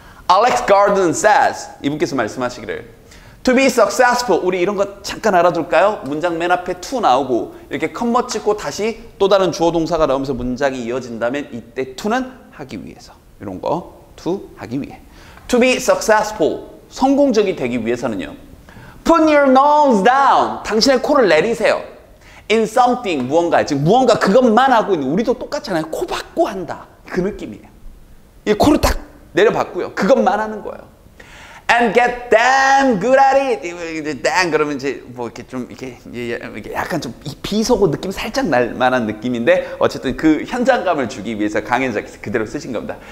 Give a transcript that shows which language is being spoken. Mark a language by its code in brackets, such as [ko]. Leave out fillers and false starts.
[ko] Alex Garden says, 이분께서 말씀하시기를 [en] To be successful, [ko] 우리 이런 거 잠깐 알아둘까요? 문장 맨 앞에 to 나오고 이렇게 컴마 찍고 다시 또 다른 주어 동사가 나오면서 문장이 이어진다면 이때 to는 하기 위해서. 이런 거 to 하기 위해. [en] To be successful, [ko] 성공적이 되기 위해서는요. [en] Put your nose down, [ko] 당신의 코를 내리세요. [en] In something, [ko] 무언가, 즉 무언가 그것만 하고 있는, 우리도 똑같잖아요. 코 박고 한다. 그 느낌이에요. 이 코를 딱 내려봤고요. 그것만 하는 거예요. [en] and get damn good at it. [ko] 이제 damn 그러면 이제 뭐 이렇게 좀 이렇게 약간 좀 비속어 느낌 살짝 날 만한 느낌인데 어쨌든 그 현장감을 주기 위해서 강현자께서 그대로 쓰신 겁니다.